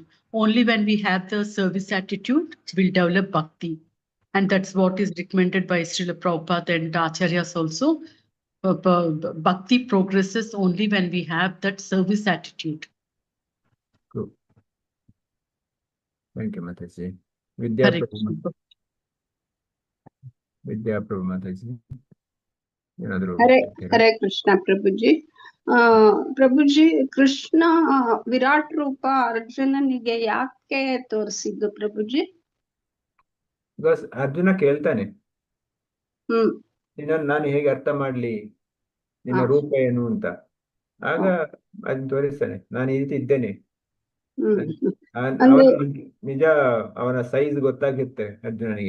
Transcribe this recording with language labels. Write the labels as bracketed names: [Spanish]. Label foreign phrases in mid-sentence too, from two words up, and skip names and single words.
[English] Only when we have the service attitude, we'll develop bhakti. And that's what is recommended by Srila Prabhupada and Acharyas also. Bhakti progresses only when we have that service attitude. Cool. Thank you, Mataji. Vidya Prabhu. Vidya Prabhu Mataji. [Kannada] Hare Krishna Prabhuji. Prabhuji, Krishna Virat Rupa ಅರ್ಜುನನಿಗೆ ಯಾಕೆ ತೋರಿಸಿದ್ದು ಪ್ರಭುಜಿ? Because ಅರ್ಜುನ ಕೇಳ್ತಾನೆ, ನಾನು ಹೇಗೆ ಅರ್ಥ ಮಾಡ್ಲಿ, ನಿನ್ನ ರೂಪ ಏನು ಅಂತ. ಆಗ ಅದನ್ನ ತೋರಿಸ್ತಾನೆ, ನಾನು ಈ ರೀತಿ ಇದ್ದೇನೆ. ನಿಜ ಅವನ ಸೈಜ್ ಗೊತ್ತಾಗುತ್ತೆ ಅರ್ಜುನನಿಗೆ.